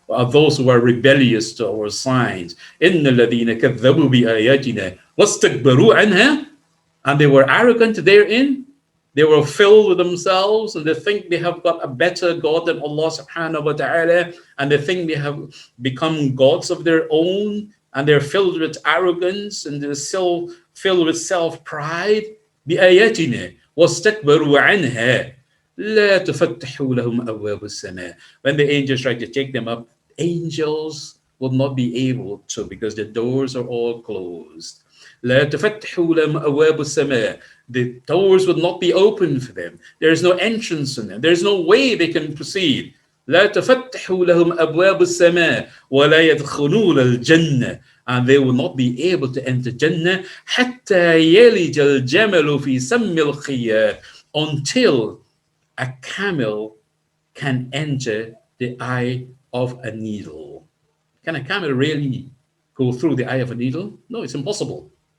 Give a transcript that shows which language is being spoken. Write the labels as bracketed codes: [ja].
[en] are those who are rebellious to our signs. [ar] إِنَّ الَّذِينَ كَذَّبُوا بِآيَاتِنَا وَاسْتَكْبَرُوا عَنْهَا, [en] and they were arrogant therein. They were filled with themselves, and they think they have got a better God than Allah subhanahu wa ta'ala, and they think they have become gods of their own, and they're filled with arrogance, and they're still filled with self-pride. [ar] بِآيَاتِنَا وَاسْتَكْبَرُوا عَنْهَا لَا تُفَتَّحُوا لَهُمْ أَبْوَابُ السَّمَاءِ. [en] When the angels tried to take them up, angels will not be able to, because the doors are all closed. [ar] لا تفتحوا لهم أبواب السماء. [en] The doors would not be open for them. There is no entrance in them. There is no way they can proceed. [ar] لا تفتحوا لهم أبواب السماء ولا يدخلون الجنة. [en] And they will not be able to enter Jannah [ar] حتى يلج الجمل في سم الخياط, [en] until a camel can enter the eye of a needle. Can a camel really go through the eye of a needle? No, it's impossible.